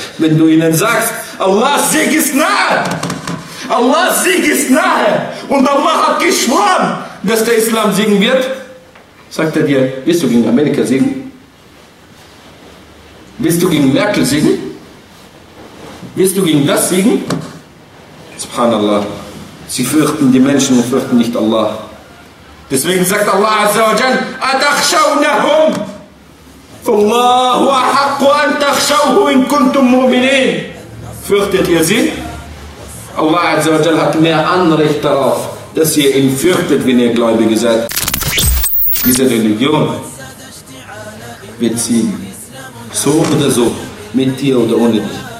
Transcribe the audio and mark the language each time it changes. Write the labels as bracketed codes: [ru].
[de] Wenn du ihnen sagst, Allahs Sieg ist nahe, Allahs Sieg ist nahe und Allah hat geschworen, dass der Islam siegen wird, sagt er dir, willst du gegen Amerika siegen? Willst du gegen Merkel siegen? Willst du gegen das siegen? Subhanallah. Sie fürchten die Menschen und fürchten nicht Allah. Deswegen sagt Allah Azza wa Jal, [ar] أَتَخْشَوْنَهُمْ فَاللَّهُ أَحَقُّ أَنْ تَخْشَوْهُ إِنْ كُنْتُمْ مُؤْمِنِينَ. [de] Fürchtet ihr sie? Allah Azza wa Jal hat mehr Anrecht darauf, dass ihr ihn fürchtet, wenn ihr Gläubige seid. Diese Religion wird siegen. So oder so, mit dir oder ohne dich.